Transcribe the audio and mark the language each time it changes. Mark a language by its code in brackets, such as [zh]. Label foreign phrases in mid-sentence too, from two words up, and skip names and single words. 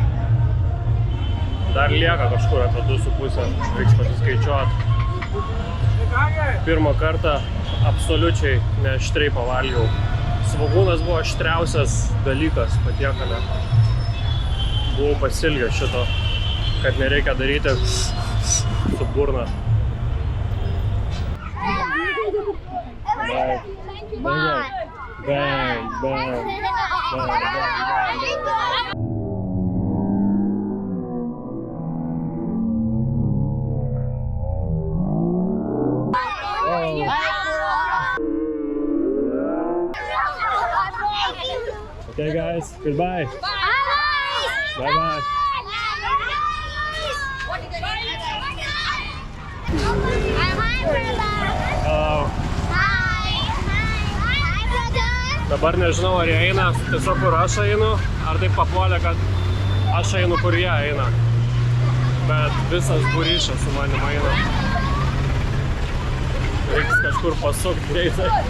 [lt] Dar lieka kažkur apie 2,5, reiks pasiskaičiuoti. Pirmą kartą absoliučiai neaštriai pavalgiau. Svogūnas buvo aštriausias dalykas patiekale. Buvau pasilgęs šito, kad nereikia daryti su burna. Bang, bang, bang, bang. [en] Okay guys, goodbye. Bye bye. Hello. [lt] Dabar nežinau, ar jie eina tiesiog kur aš einu, ar taip papuolė, kad aš einu kur jie eina. Bet visas būryšas su manim eina. Reiks kažkur pasukti greitai.